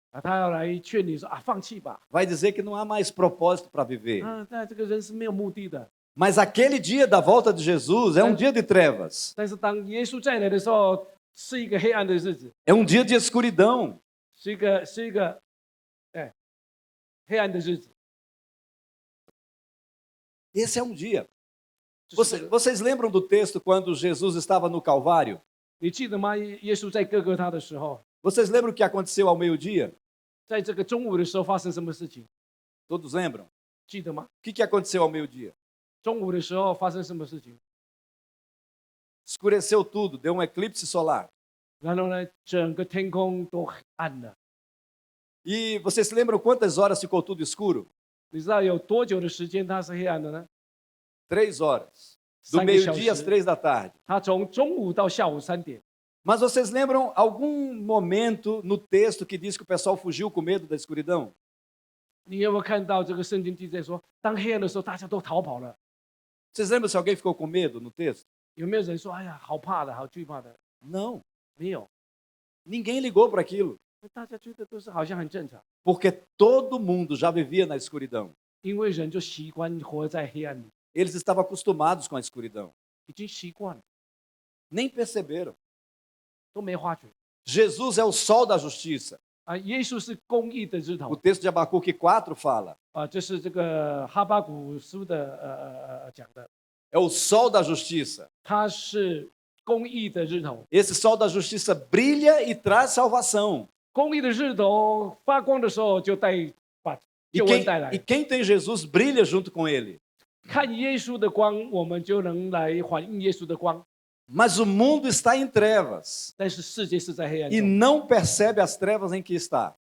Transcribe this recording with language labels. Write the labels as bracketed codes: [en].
[zh] 啊，他要来劝你说啊，放弃吧， [pt] vai dizer que não há mais propósito para viver. [zh] 啊，但这个人是没有目的的。 [pt] Mas aquele dia da volta de Jesus é um dia de trevas, [zh] 但是当耶稣再来的时候，是一个黑暗的日子， [pt] é um dia de escuridão. [zh] 是一个黑暗的日子。 [pt] Esse é um dia. [zh] 就是这个 [pt] Vocês lembram do texto quando Jesus estava no Calvário? [zh] 你记得吗？耶稣在各个他的时候， [pt] Vocês lembram o que aconteceu ao meio-dia? [zh] 在这个中午的时候发生什么事情？ [pt] Todos lembram? [zh] 记得吗？ [pt] O que aconteceu ao meio-dia? [zh] 中午的时候发生什么事情？ [pt] Escureceu tudo, deu um eclipse solar. [zh] 然后呢，整个天空都暗了。 [pt] E vocês se lembram quantas horas ficou tudo escuro? [zh] 你知道有多久的时间它是黑暗的呢？ [pt] 3 horas. Do 3 meio-dia às [zh] 小时。 [pt] 3 da tarde. [zh] 它从中午到下午3点。 [pt] Mas vocês lembram algum momento no texto que diz que o pessoal fugiu com medo da escuridão? [zh] 你有没有看到这个圣经记载说，当黑暗的时候，大家都逃跑了？ [pt] Vocês lembram se alguém ficou com medo no texto? [zh] 有没有人说，哎呀，好怕的，好惧怕的？ [pt] Não. [zh] 没有， [pt] Ninguém ligou para aquilo. [zh] 大家觉得都是好像很正常， [pt] Porque todo mundo já vivia na escuridão. [zh] 因为人就习惯活在黑暗里， [pt] Eles estavam acostumados com a escuridão. [zh] 已经习惯了， [pt] Nem perceberam. [zh] 都没发觉。 [pt] Jesus é o sol da justiça. [zh] 啊，耶稣是公义的日 [pt] O [zh] 头 [pt] texto de Abacuque 4 fala. [zh] 啊，这是这个哈巴谷书的讲的， [pt] É o sol da justiça. [zh] 他是公义的日头， [pt] Esse sol da justiça brilha e traz salvação. [zh] 公义的日头发光的时候就把 [pt] E [zh] 救恩带来 [pt] quem tem Jesus brilha junto com ele. [zh] 看耶稣的光，我们就能来反映耶稣的光。 [pt] Mas o mundo está em trevas [zh] 但是世界是在黑暗 [pt] e [zh] 中， [pt] não percebe as trevas em que está,